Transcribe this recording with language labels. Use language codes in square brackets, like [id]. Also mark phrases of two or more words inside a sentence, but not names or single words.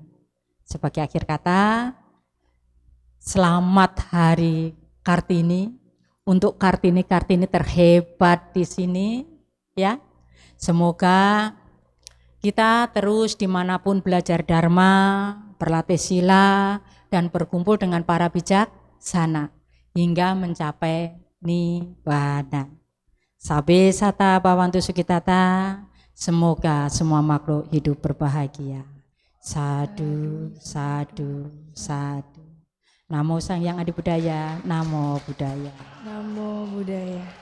[id] Sebagai akhir kata, selamat Hari Kartini untuk Kartini-Kartini terhebat di sini, ya. Semoga kita terus dimanapun belajar Dharma, berlatih sila, dan berkumpul dengan para bijaksana hingga mencapai Nibbana. [pi] Sabe sata bhavantu sukitata, [id] semoga semua makhluk hidup berbahagia. [pi] Sadu, sadu, sadu. Namo Sang Hyang Adi Budaya, Namo Buddhaya. Namo Buddhaya.